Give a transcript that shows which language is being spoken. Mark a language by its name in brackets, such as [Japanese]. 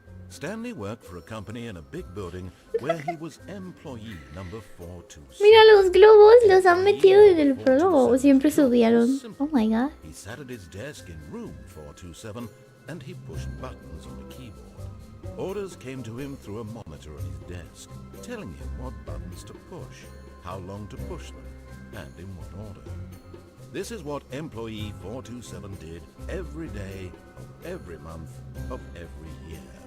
[English] Stanley worked for a company in a big building where he was employee number 427. [Spanish] Mira, los globos los han metido en el prólogo. Siempre subieron. [English] Oh my god. He sat at his desk in room 427 and he pushed buttons on the keyboard. Orders came to him through a monitor on his desk, telling him what buttons to push, how long to push them, and in what order. This is what employee 427 did every day of every month of every year.